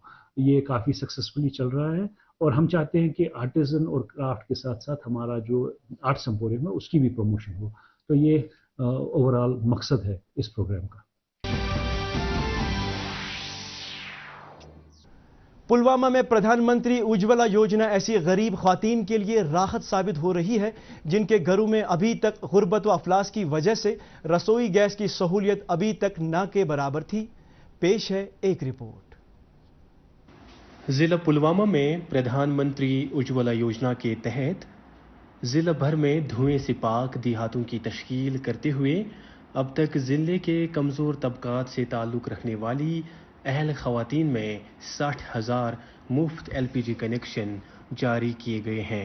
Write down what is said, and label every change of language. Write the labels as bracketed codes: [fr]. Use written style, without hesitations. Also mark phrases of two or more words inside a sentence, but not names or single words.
[ur] یہ کافی سکسیسفلی چل رہا ہے اور ہم چاہتے ہیں کہ آرٹیزن اور کرافٹ کے ساتھ ساتھ ہمارا جو آرٹس ایمپوریم ہے اس کی بھی پروموشن ہو. تو یہ [en] over all [ur] مقصد ہے اس پروگرام کا. پلوامہ میں پردھان منتری اجولا یوجنا ایسی غریب خواتین کے لیے راحت ثابت ہو رہی ہے جن کے گھروں میں ابھی تک غربت و افلاس کی وجہ سے رسوئی گیس کی سہولیت ابھی تک نہ کے برابر تھی. پیش ہے ایک رپورٹ. ضلع پلوامہ میں پردھان منتری اجولا یوجنا کے تحت ضلع بھر میں دھوئیں سے پاک دیہاتوں کی تشکیل کرتے ہوئے اب تک ضلع کے کمزور طبقات سے تعلق رکھنے والی اہل خواتین میں 60,000 مفت LPG کنیکشن جاری کیے گئے ہیں.